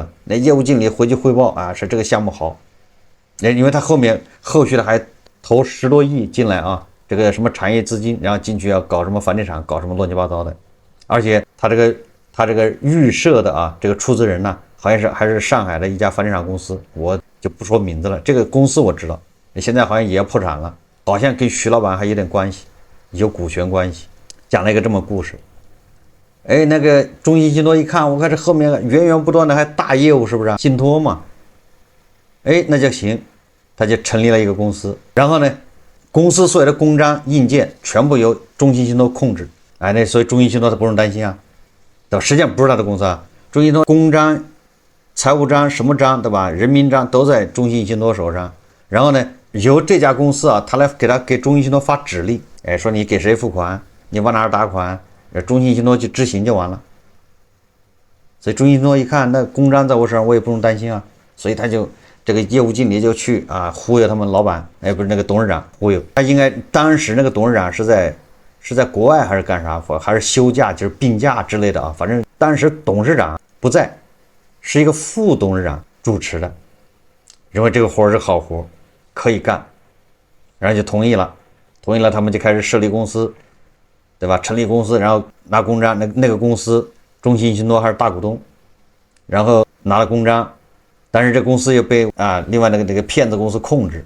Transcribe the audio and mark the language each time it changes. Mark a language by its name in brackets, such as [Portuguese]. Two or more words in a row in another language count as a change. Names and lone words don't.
[Chinese] 那業務經理回去匯報啊，說這個項目好，因為他後續的還投10多億進來啊，這個什麼產業資金，然後進去要搞什麼房地產，搞什麼亂七八糟的。而且他這個預設的啊，這個出資人呢，好像是還是上海的一家房地產公司，我就不說名字了。這個公司我知道，現在好像也要破產了。好像跟徐老板還有點關係，有股權關係，講了一個這麼故事。那個中信信托一看，我看這後面源源不斷的還大業務，是不是信托嘛？那就行，他就成立了一個公司。然後呢，公司所有的公章印件全部由中信信托控制。那所以中信信托他不用擔心啊，对吧？實際上不是他的公司啊，中信信托公章、財務章什麼章，對吧？人民章都在中信信托手上。然後呢，由這家公司啊，他來給中信信托發指令，說你給誰付款，你往哪兒打款，中信信托去執行就完了。所以中信信托一看，那公章在我手上，我也不用擔心啊，所以他就這個業務經理就去啊忽悠他們老闆，不是那個董事長忽悠他。應該當時那個董事長是在國外還是幹啥，還是休假，就是病假之類的啊，反正當時董事長不在，是一個副董事長主持的，認為這個活是好活，可以幹，然後就同意了，他們就開始設立公司，對吧？成立公司，然後拿公章，那個公司中信信托還是大股東，然後拿了公章，但是這公司又被另外那個騙子公司控制。